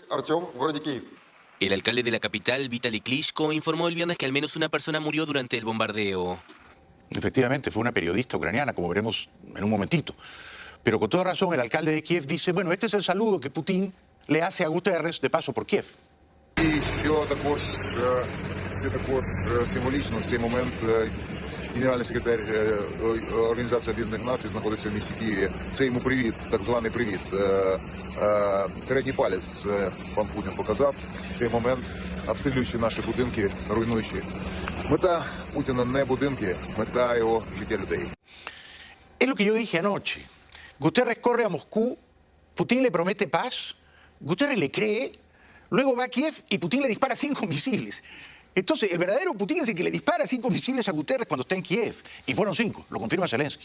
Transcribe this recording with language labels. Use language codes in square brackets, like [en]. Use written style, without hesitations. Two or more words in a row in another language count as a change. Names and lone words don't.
[es] El alcalde de la capital, Vitaly Klitschko, informó el viernes que al menos una persona murió durante el bombardeo. Efectivamente, fue una periodista ucraniana, como veremos en un momentito. Pero con toda razón, el alcalde de Kiev dice, bueno, este es el saludo que Putin le hace a Guterres de paso por Kiev. [uk] Що також символічно в цей момент генеральний секретар Організації Об'єднаних Націй знаходиться в місті Києві. Це йому привіт, так званий привіт. Середній палець пан Путін показав в цей момент, обстрілюючи наші будинки, руйнуючи. Мета Путіна не будинки, мета його життя людей. [es] Es lo que yo dije anoche. Guterres corre a Moscú, Putin le promete paz, Guterres le cree, luego va a Kiev y Putin le dispara 5 misiles. Entonces, el verdadero Putin es el que le dispara 5 misiles a Guterres cuando está en Kiev. Y fueron 5, lo confirma Zelensky.